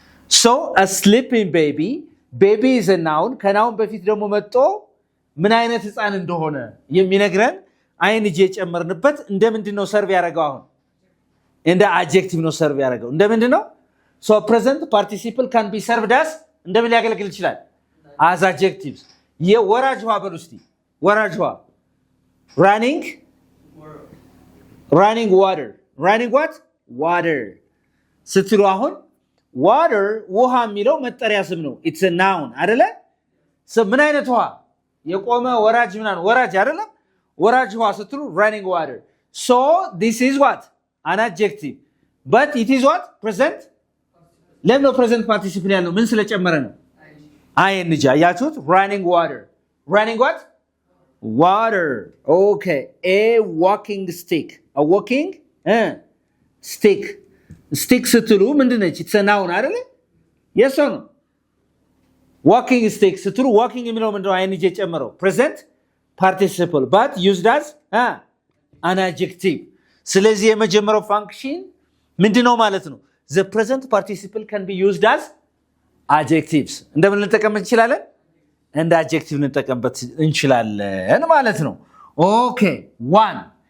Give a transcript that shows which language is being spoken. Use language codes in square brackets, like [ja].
[en] So a sleeping baby is a noun. [am] ከናውን በፊት ደግሞ መጥቶ ምን አይነት ህፃን እንደሆነ የሚነግረን ing የጨመርንበት እንደምንድነው ሰርቭ ያደርገው? አሁን እንደ adjective ነው ሰርቭ ያደርገው። እንደምንድነው? [en] So present participle can be served as [am] እንደምን ሊያገለግል ይችላል? [en] As adjectives. [am] የወራጅ ውሃ በሉ እስቲ። ወራጅ ውሃ [en] running water. Running what? Water. [am] ስትሉ አሁን water ውሃ የሚለው መጠሪያ ስም ነው። [en] It's a noun [am] አይደለ? ምን አይነት ውሃ? የቆመ ወራጅ ምናምን ወራጅ አይደለም? ወራጅ ውሃ ስትሉ [en] running water. So this is what? An adjective. But it is what? Present? [am] ለምን ነው present participle ያለው? ምን ስለጨመረ ነው? [en] ing [am] አያችሁት? [en] Running water. Running what? Water. Okay. A walking stick. A walking stick. [am] Stick ስትሉ ምንድነች? [en] It's a noun [am] አይደለ? [en] Yes or no? Walking stick ስትሉ walking [am] የሚለው ምንድነው? [en] ing የጨመረው present participle but used as an adjective. [am] ስለዚህ የመጀመሪያው function ምንድነው ማለት ነው? [en] The present participle can be used as adjectives. [am] እንደምን ልንጠቀምበት እንችላለን? እንደ adjective ልንጠቀምበት እንችላለን ማለት ነው። [en] Okay, one.